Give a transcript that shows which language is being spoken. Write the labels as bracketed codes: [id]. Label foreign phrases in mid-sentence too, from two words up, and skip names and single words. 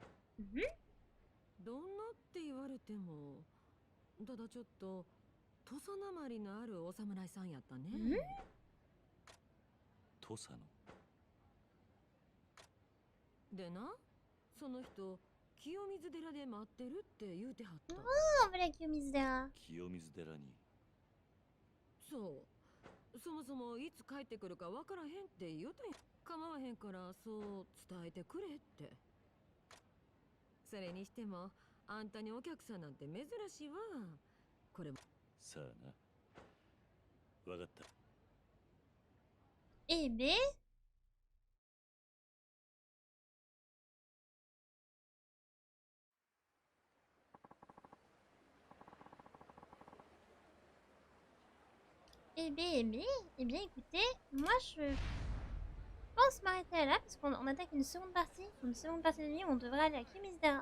[ja] どんなって言われても、ただちょっと土佐なまりのあるお侍さんやったね。土佐の。でな、その人清水寺で待ってるって言うてはった。 [fr] Oh, voilà qui mise là. [ja] 清水寺に。そう。そもそもいつ帰ってくるかわからへんって言うたんや。構わへんからそう伝えてくれって。それにしてもあんたにお客さんなんて珍しいわ。これも。さあな。わかった。 [fr] Eh ben. Eh bien, écoutez, moi je pense m'arrêter là parce qu'on attaque une seconde partie de nuit où on devrait aller à Kimisdara.